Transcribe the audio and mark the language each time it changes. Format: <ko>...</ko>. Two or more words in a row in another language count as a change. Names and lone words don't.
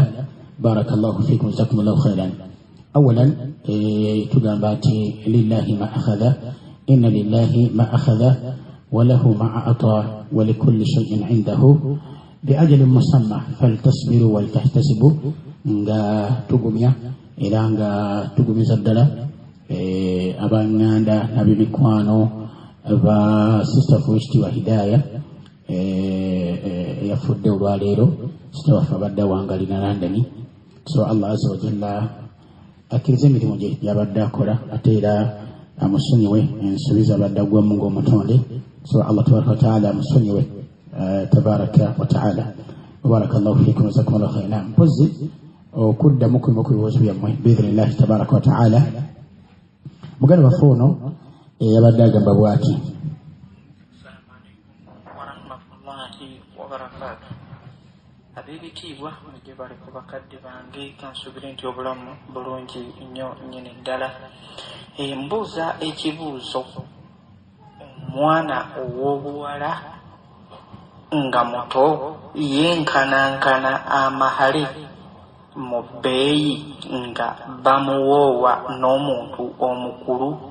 <ar>بارك الله فيكم وجزاكم الله خيرا. أولا تقامباتي لله ما أخذ، إن لله ما أخذ وله ما أعطى ولكل شيء عنده بأجل مسمى فلتصبروا ولتحتسبوا.</ar> <lg>nga tugumya era nga tugumiza ddala abanganda n'abemikwano ba sister Fushti wa Hidaya yafudde olwaleero sister waffe abadde awangalina London. So</lg> <ar>الله عز وجل</ar> <lg>akkiriza emirimu gye yabadde akola ate era amusonyiwe ensuubiza abadde aggwamu ng'omutonde. So</lg> <ar>الله تبارك وتعالى</ar> <lg>amusonyiwe</lg> <ar>تبارك وتعالى. بارك الله فيكم وجزاكم الله خيرا.</ar> <lg>Mpozi okuddamu ku bibuuzo byammwe</lg> <ar>بإذن الله تبارك وتعالى.</ar> <lg>Muganda waffe ono yabadde agamba bw'ati:</lg> <ar>السلام عليكم ورحمة الله وبركاته.</ar> <lg>Ab'ebitiibwa mujje bali ku bakadde bange, kansubire nti obulamu bulungi nnyo nnyini ddala. Mbuuza ekibuuzo: omwana ow'obuwala nga muto yenkanankana amahale mu bbeeyi nga bamuwoowa n'omuntu omukulu?</lg>